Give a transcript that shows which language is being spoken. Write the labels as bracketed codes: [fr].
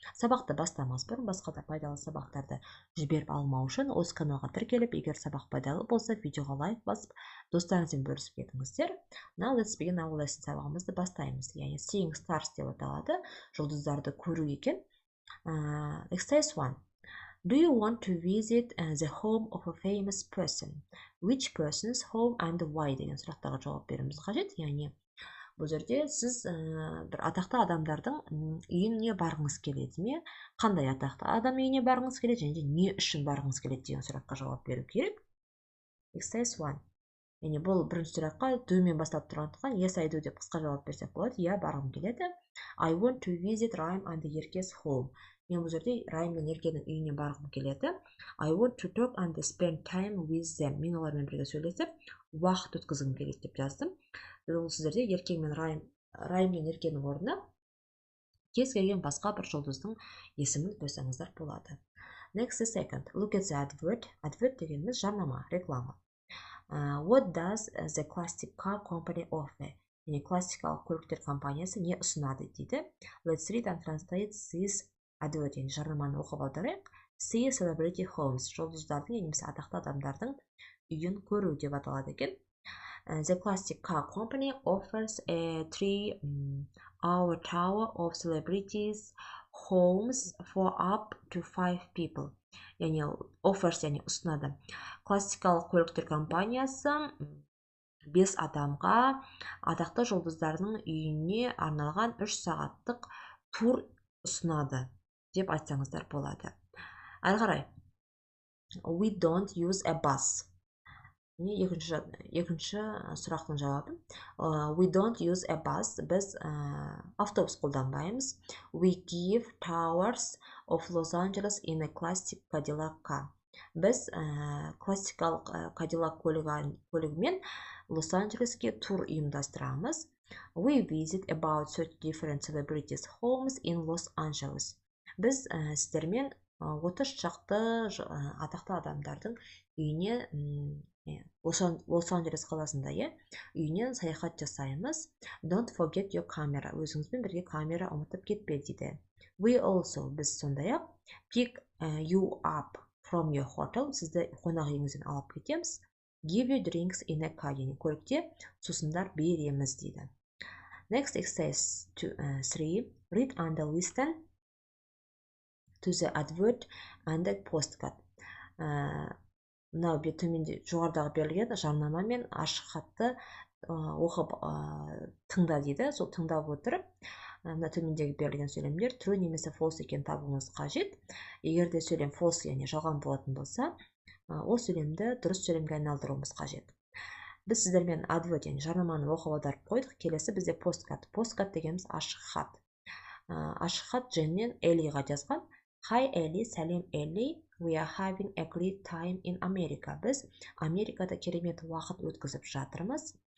[kk] Сабақты бастамас бұрын басқа да пайдалы сабақтарды жіберіп алмау үшін осы каналға тіркеліп, егер сабақ пайдалы болса, видеоға лайк басып, достарыңызбен бөлісіп кетіңіздер. [en] Now let's begin our lesson. [kk] Сабағымызды бастаймыз. Яғни [en] Seeing Stars [kk] деп аталады. Жұлдыздарды көру екен. [en] Exercise 1. Do you want to visit the home of a famous person? Which person's home and why? [kk] деген сұрақтарға жауап беруіміз қажет. Яғни бұл жерде сіз бір атақты адамдардың үйіне барғыңыз келеді ме? Қандай атақты адам үйіне барғыңыз келеді және не үшін барғыңыз келеді деген сұраққа жауап беру керек. [en] Exercise 1. [kk] Яғни бұл бірінші сұраққа do'мен бастап тұрғандықтан [en] yes I do [kk] деп қысқа жауап берсек болады. Иә, барғым келеді. [en] I want to visit Rhyme and Ерке's home. [kk] Мен бұл жерде Райм мен Еркенің үйіне барғым келеді. [en] I want to talk and spend time with them. [kk] Мен олармен бірге сөйлесіп, уақыт өткізгім келеді деп жаздым. Бұл сіздерде Еркен мен Райм мен Еркенің орнына кез келген басқа бір жұлдыздың есімін қойсаңыздар болады. [en] Next is second. Look at the advert. [kk] Advert дегеніміз жарнама, реклама. [en] What does the classic car company offer? [kk] Яғни классикалық көліктер компаниясы не ұсынады дейді. [en] Let's read and translate this advert. [kk] Яғни жарнаманы оқып аударайық. [en] See celebrity homes. [kk] Жұлдыздардың немесе атақты адамдардың үйін көру деп аталады екен. [en] The classic car company offers a 3-hour tour of celebrities homes for up to 5 people. [kk] Яғни offers, яғни ұсынады. Классикалық көліктер компаниясы 5 адамға атақты жұлдыздардың үйіне арналған 3 сағаттық тур ұсынады деп айтсаңыздар болады. Әрі қарай. [en] We don't use a bus. [kk] Екінші сұрақтың жауабы. [en] We don't use a bus. [kk] Біз автобус қолданбаймыз. [en] We give tours of Los Angeles in a classic Cadillac car. [kk] Біз классикалық Cadillac көлігімен Лос-Анджелеске тур ұйымдастырамыз. [en] We visit about 30 different celebrities' homes in Los Angeles. [kk] Біз сіздермен 30 шақты атақты адамдардың үйіне, Лос-Анджелес қаласында үйіне саяхат жасаймыз. [en] Don't forget your camera. [kk] Өзіңізбен бірге камера ұмытып кетпе дейді. [en] We also, [kk] біз сондай-ақ, [en] pick you up from your hotel. [kk] Сізді қонақ үйіңізден алып кетеміз. [en] Give you drinks in a car. [kk] Яғни көлікте сусындар береміз дейді. [en] Next exercise 3. Read and listen to the advert and the postcard. [kk] Мынау төменде жоғарыдағы берілген жарнама мен ашық хатты оқып тыңда дейді. Сол тыңдап отырып, мына төмендегі берілген сөйлемдер true немесе false екенін табуыңыз қажет. Егер де сөйлем false, яғни жалған болатын болса, ол сөйлемді дұрыс сөйлемге айналдыруымыз қажет. Біз сіздермен advert, яғни жарнаманы оқып аударып қойдық. Келесі бізде postcard. Postcard дегеніміз ашық хат. Ашық хат Дженнен Эллиға жазған. [en] Hi Ellie, [kk] сәлем [en] Ellie. We are having a great time in America. [kk] Біз Америкада керемет уақыт өткізіп жатырмыз.